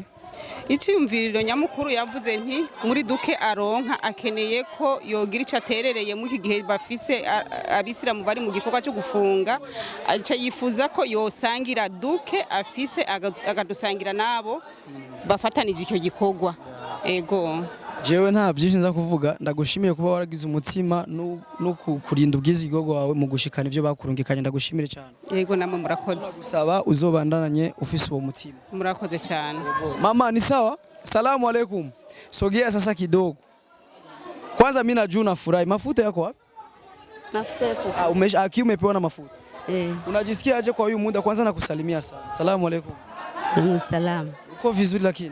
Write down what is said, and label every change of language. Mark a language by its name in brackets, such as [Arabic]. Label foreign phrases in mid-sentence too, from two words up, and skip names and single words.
[Rundi] Iciyumviriro nyamukuru yavuze nti muri duke aronka akeneye ko yogira ico aterereye mu iki gihe bafise abisiramu bari mu gikorwa cyo gufunga, aca yifuza ko yosangira duke afise agadusangira nabo bafatanije icyo gikorwa. Ego. Jewe nta byinshi nza kuvuga, ndagushimire kuba waragize umutima no kurinda ubwizigo wawe mu gushikana ivyo bakurungikanye. Ndagushimire cyane. Yego namwe murakoze. Gusaba uzobandananye ufise uwo mutima. Murakoze cyane. [Swahili] Mama ni sawa? [Arabic] السلام عليكم. [Swahili] Sogea sasa kidogo. Kwanza mimi najua nafurahi. Mafuta yako wapi? Mafuta yako. Umepewa na mafuta. Unajisikia aje kwa huyu muda? Kwanza nakusalimia sana. [Arabic] السلام عليكم. [Swahili] Salamu. Uko vizuri lakini?